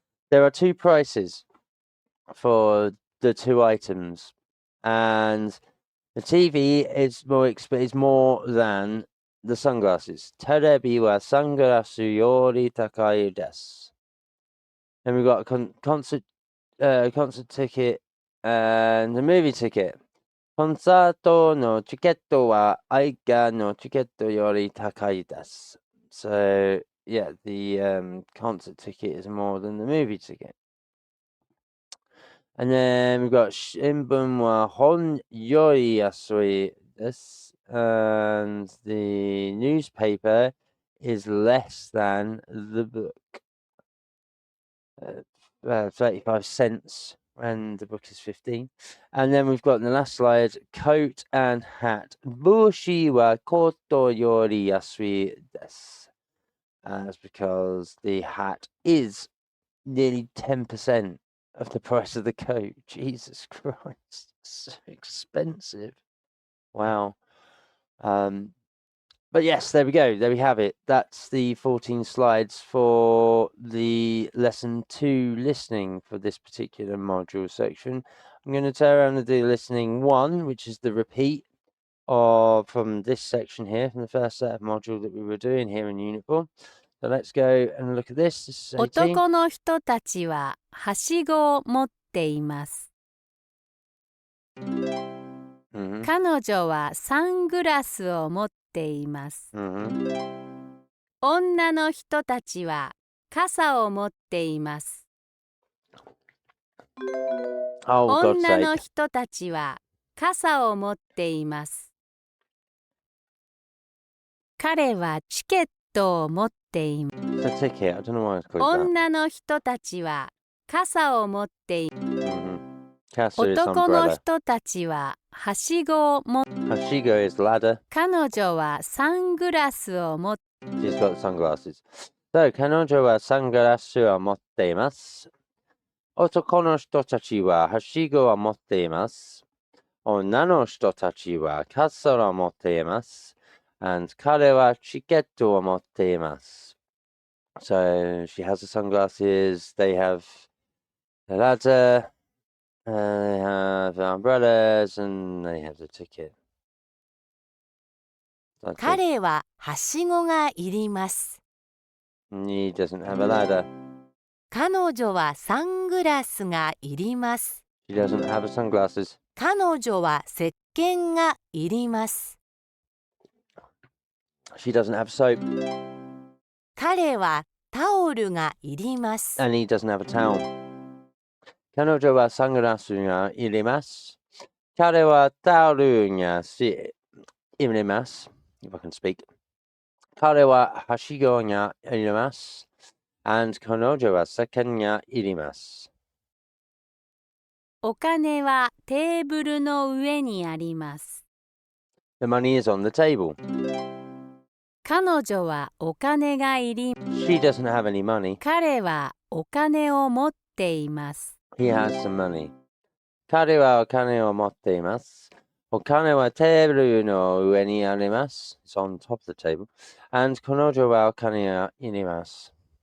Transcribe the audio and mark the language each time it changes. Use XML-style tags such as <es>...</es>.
<en>There are two prices for the two items, and the TV is more than the sunglasses.</en> <ja>Terebi wa sunglasses yori takai desu.</ja> <en>Then we've got a concert ticket and a movie ticket.</en> <ja>コンサートのチケットは映画のチケットより高いです.</ja> <en>So, yeah, the concert ticket is more than the movie ticket. And then we've got</en> <ja>新聞は本より安いです.</ja> <en>And the newspaper is less than the book. 35 cents, and the book is 15. And then we've got in the last slide, coat and hat. Bushi wa koto yori yasui desu. That's because the hat is nearly 10% of the price of the coat. Jesus Christ, so expensive. Wow. But yes, there we go. There we have it. That's the 14 slides for the lesson 2 listening for this particular module section. I'm going to turn around and do listening 1, which is the repeat from this section here, from the first set of module that we were doing here in Unit 4. So let's go and look at this. This is 18.</en> <ja>男の人たちははしごを持っています。 Mhm. 彼女はサングラスを持っています。 Mhm. 女の人たちは傘を持っています。</ja> <en>Oh, God's</en> <ja>女の</ja> <en>sake.</en> <ja>人たちは傘を持っています。彼はチケットを持っています。</ja> <en>It's a ticket. I don't know why it's called that.</en> <ja>女の人たちは傘を持っています。</ja> <en>Mhm. Kasu is</en> <ja>男の</ja> <en>umbrella.</en> <ja>人たちははしごを持って、</ja> <en>Hashigo is ladder.</en> <ja>彼女はサングラスを持って、</ja> <en>She's got sunglasses.</en> <ja>So, 彼女はサングラスを持っています。男の人たちははしごを持っています。女の人たちは傘を持っています。 And 彼はチケットを持っています。</ja> <en>So, she has the sunglasses, they have the ladder, They have umbrellas and they have the ticket. That's it.</en> <ja>彼ははしごがいります。</ja> <en>He doesn't have a ladder.</en> <ja>彼女はサングラスがいります。</ja> <en>She doesn't have sunglasses.</en> <ja>彼女は石鹸がいります。</ja> <en>She doesn't have soap.</en> <ja>彼はタオルがいります。</ja> <en>And he doesn't have a towel.</en> <ja>彼女はサングラスがいります。彼はタオルがいります。</ja> <en>If I can speak.</en> <ja>彼ははしごがいります。And 彼女は石鹸がいります。お金はテーブルの上にあります。</ja> <en>The money is on the table.</en> <ja>彼女はお金がいり、</ja> <en>She doesn't have any money.</en> <ja>彼はお金を持っています。</ja> <en>He has some money.</en> <ja>彼はお金を持っています。お金はテーブルの上にあります。</ja> <en>It's on top of the table.</en> <ja>And 彼女はお金がいります。</ja>